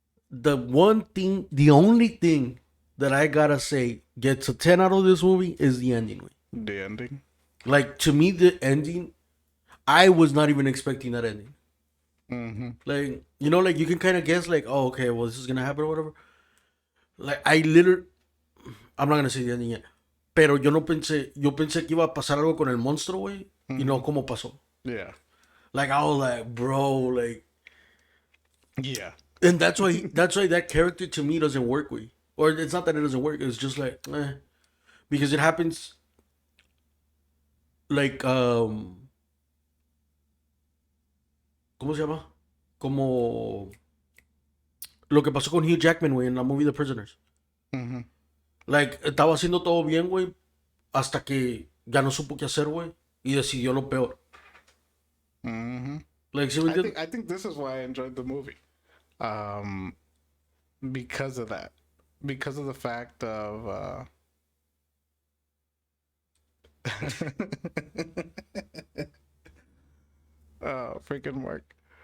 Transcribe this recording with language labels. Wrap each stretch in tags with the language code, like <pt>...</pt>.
<en>The only thing that I gotta say gets a 10 out of this movie is the ending. The ending. Like, to me, the ending, I was not even expecting that ending. Mm-hmm. Like, you know, like you can kind of guess, like, oh, okay, well, this is gonna happen or whatever. Like, I'm not gonna say the ending yet.</en> <es>Pero yo pensé que iba a pasar algo con el monstruo, güey. Y no como pasó.</es> <en>Yeah. Like, I was like, bro, like. Yeah. And that's why that character to me doesn't work, güey. Or it's not that it doesn't work, it's just like, because it happens, like,</en> <es>¿cómo se llama? Como lo que pasó con Hugh Jackman, güey, en la movie The Prisoners. Mm-hmm. Like, estaba haciendo todo bien, güey, hasta que ya no supo qué hacer, güey, y decidió lo peor. Mm-hmm. Like, ¿sí me entiendes?</es> <en>I think this is why I enjoyed the movie. Because of that. Because of the fact of oh, freaking Mark.</en>